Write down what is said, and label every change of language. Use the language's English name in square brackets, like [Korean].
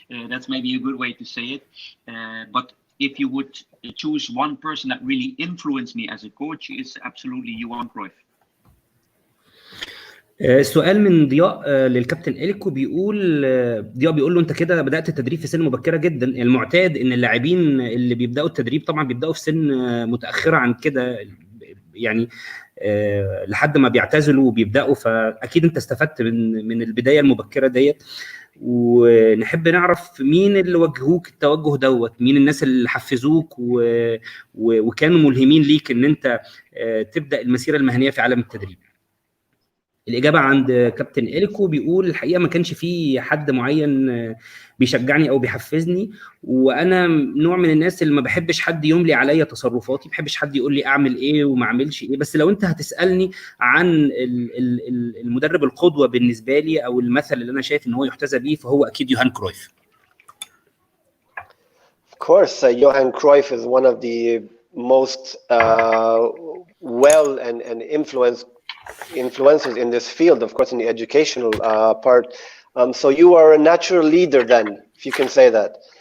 [English] That's maybe a good way to say it. But if you would choose one person that really influenced me as a coach, it's absolutely Johan Cruyff. [Arabic] السؤال من ضياء للكابتن اليكو، ضياء بيقول له انت كده بدات التدريب في سن مبكره جدا. المعتاد ان اللاعبين اللي بيبداوا التدريب طبعا بيبداوا في سن متاخره عن كده، يعني لحد ما بيعتزلوا وبيبداوا. فاكيد انت استفدت من البدايه المبكره ديت. ونحب نعرف مين اللي وجهوك التوجه دوت، مين الناس اللي حفزوك وكانوا ملهمين ليك ان انت تبدا المسيره المهنيه في عالم التدريب. الإجابة عند كابتن إليكو بيقول الحقيقة ما كانش في حد معين بيشجعني أو بيحفزني، وأنا نوع من الناس اللي ما بحبش حد يملي عليا تصرفاتي، ما بحبش حد يقول لي أعمل إيه وما أعملش إيه. بس لو أنت هتسألني عن المدرب القدوة بالنسبة لي أو المثل اللي أنا شايف إن هو يحتذى بيه، فهو أكيد يوهان كرويف. [English] Of course, Johan Cruyff is one of the most well and influencers in this field, of course, in the educational part. So you are a natural leader then, if you can say that.